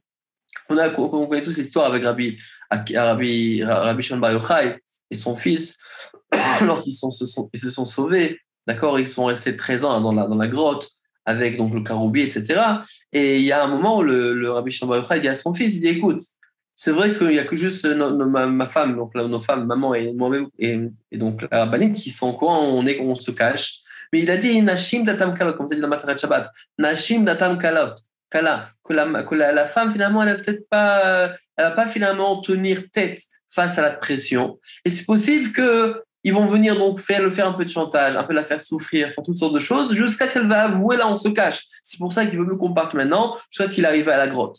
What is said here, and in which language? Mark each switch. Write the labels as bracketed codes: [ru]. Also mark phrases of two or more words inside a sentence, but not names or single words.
[fr] On connaît tous l'histoire avec Rabbi Shimon Bar Yochai et son fils, lorsqu'ils se sont sauvés, d'accord, ils sont restés 13 ans dans la grotte avec donc le Karoubi, etc. Et il y a un moment où le Rabbi Shimon Bar Yochai dit à son fils, il dit, écoute, c'est vrai qu'il n'y a que juste ma femme, donc nos femmes, maman et moi-même, et donc la rabbinite qui sont au courant, on se cache. Mais il a dit [he] נשים דעתן קלות, [fr] comme ça dit dans Maseret Shabbat. [he] נשים דעתן קלות. [fr] Kala, la femme, finalement, elle va pas finalement tenir tête face à la pression. Et c'est possible qu'ils vont venir donc le faire un peu de chantage, un peu la faire souffrir, faire toutes sortes de choses, jusqu'à qu'elle va avouer, là, on se cache. C'est pour ça qu'il veut mieux qu'on parte maintenant, jusqu'à qu'il arrive à la grotte.